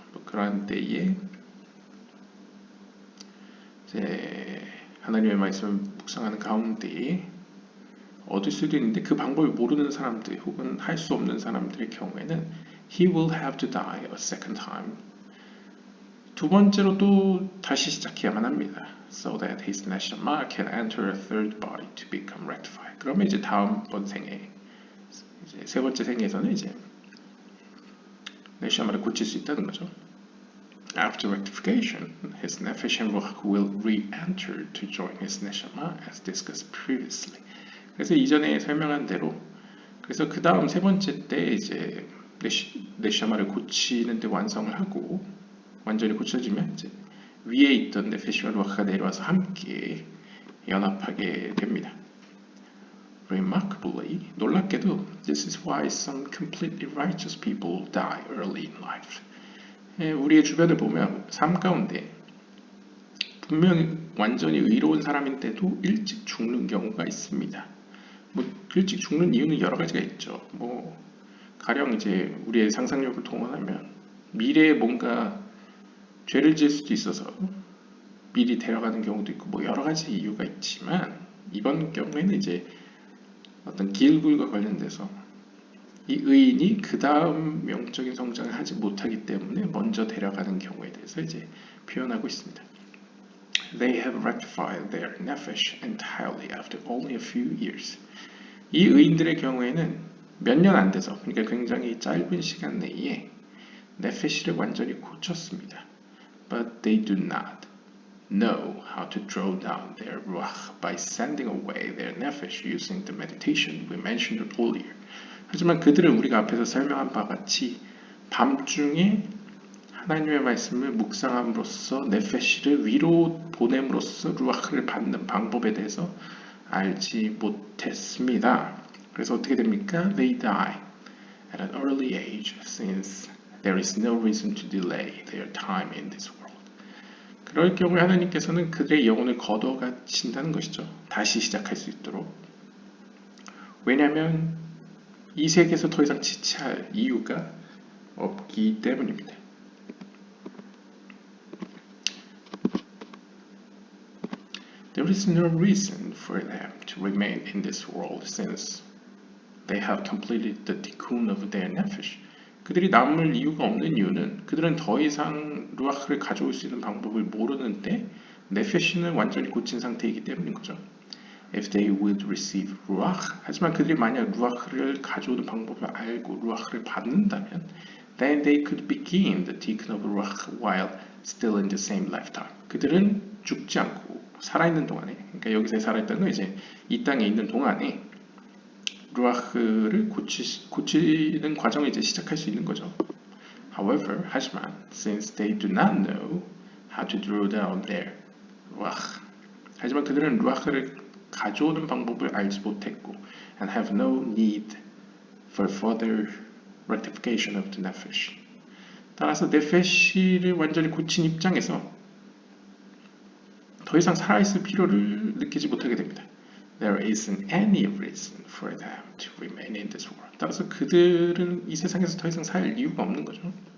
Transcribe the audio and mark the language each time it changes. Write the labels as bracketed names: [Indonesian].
[Korean] 뭐 그러한 때에 이제 하나님의 말씀을 묵상하는 가운데에 얻을 수도 있는데, 그 방법을 모르는 사람들 혹은 할 수 없는 사람들의 경우에는 [English] He will have to die a second time. [Korean] 두 번째로 또 다시 시작해야만 합니다. [English] So that his neshama can enter a third body to become rectified. [Korean] 그러면 이제 다음번 생에, 이제 세 번째 생에서는 이제 네샤마를 고칠 수 있다는 거죠. [English] After rectification, his nefesh and ruach will re-enter to join his neshama as discussed previously. [Korean] 그래서 이전에 설명한 대로, 그래서 그 다음 세 번째 때 이제 네샤마를 고치는데 완성을 하고 완전히 고쳐지면 이제 위에 있던 네페시와 루아크가 내려와서 함께 연합하게 됩니다. [English] Remarkably, [Korean] 놀랍게도, [English] this is why some completely righteous people die early in life. [Korean] 우리의 주변을 보면 삶 가운데 분명히 완전히 의로운 사람인데도 일찍 죽는 경우가 있습니다. 뭐 일찍 죽는 이유는 여러 가지가 있죠. 뭐 가령 이제 우리의 상상력을 동원하면 미래에 뭔가 죄를 지을 수도 있어서 미리 데려가는 경우도 있고, 뭐 여러 가지 이유가 있지만 이번 경우에는 이제 어떤 길굴과 관련돼서 이 의인이 그 다음 영적인 성장을 하지 못하기 때문에 먼저 데려가는 경우에 대해서 이제 표현하고 있습니다. [English] They have rectified their nefesh entirely after only a few years. [Korean] 이 의인들의 경우에는 몇 년 안 돼서, 그러니까 굉장히 짧은 시간 내에 네페시를 완전히 고쳤습니다. [English] But they do not know how to draw down their ruach by sending away their nefesh using the meditation we mentioned earlier. [Korean] 하지만 그들은 우리가 앞에서 설명한 바와 같이 밤중에 하나님의 말씀을 묵상함으로써 네페시를 위로 보냄으로써 루아크를 받는 방법에 대해서 알지 못했습니다. 그래서 어떻게 됩니까? [English] They die at an early age since there is no reason to delay their time in this world. [Korean] 그럴 경우에 하나님께서는 그들의 영혼을 거둬가신다는 것이죠. 다시 시작할 수 있도록. 왜냐하면 이 세계에서 더 이상 지체할 이유가 없기 때문입니다. [English] There is no reason for them to remain in this world since they have completed the tikkun of their nefesh. [Korean] 그들이 남을 이유가 없는 이유는 그들은 더 이상 루아크를 가져올 수 있는 방법을 모르는데 네페시는 완전히 고친 상태이기 때문인 거죠. [English] If they would receive ruach, [Korean] 하지만 그들이 만약 루아크를 가져오는 방법을 알고 루아크를 받는다면 [English] then they could begin the tikkun of ruach while still in the same lifetime. [Korean] 그들은 죽지 않고 살아있는 동안에, 그러니까 여기서 살아있다는 건 이제 이 땅에 있는 동안에 루아크를 고치는 과정을 이제 시작할 수 있는 거죠. [English] However, [Korean] 하지만 [English] since they do not know how to draw down their ruach, [Korean] 하지만 그들은 루아크를 가져오는 방법을 알지 못했고 [English] and have no need for further rectification of the nefesh. [Korean] 따라서 네페시를 완전히 고친 입장에서 더 이상 살아있을 필요를 느끼지 못하게 됩니다. [English] There isn't any reason for them to remain in this world. [Korean] 따라서 그들은 이 세상에서 더 이상 살 이유가 없는 거죠.